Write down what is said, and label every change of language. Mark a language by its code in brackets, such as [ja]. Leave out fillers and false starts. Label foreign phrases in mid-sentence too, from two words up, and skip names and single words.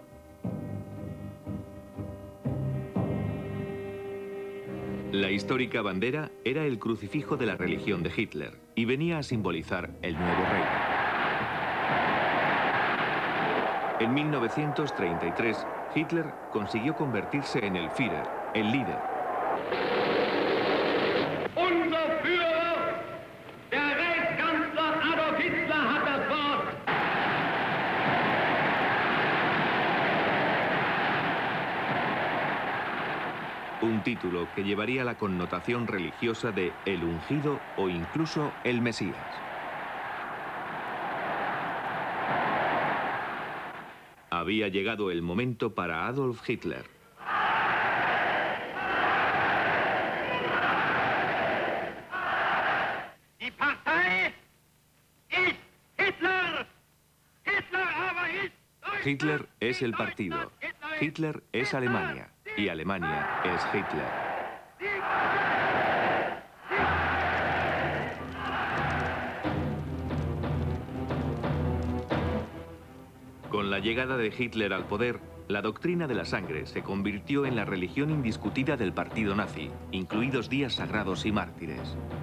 [es] La histórica bandera era el crucifijo de la religión de Hitler y venía a simbolizar el nuevo reino. En 1933, Hitler consiguió convertirse en el Führer, el líder. [de] Unser Führer, der Reichskanzler Adolf Hitler, hat das Wort. [es] Un título que llevaría la connotación religiosa de el ungido o incluso el Mesías. Había llegado el momento para Adolf Hitler. [de] Die Partei ist Hitler. Hitler aber ist Deutschland. [es] Hitler es el partido. Hitler es Alemania. Y Alemania es Hitler. Con la llegada de Hitler al poder, la doctrina de la sangre se convirtió en la religión indiscutida del partido nazi, incluidos días sagrados y mártires.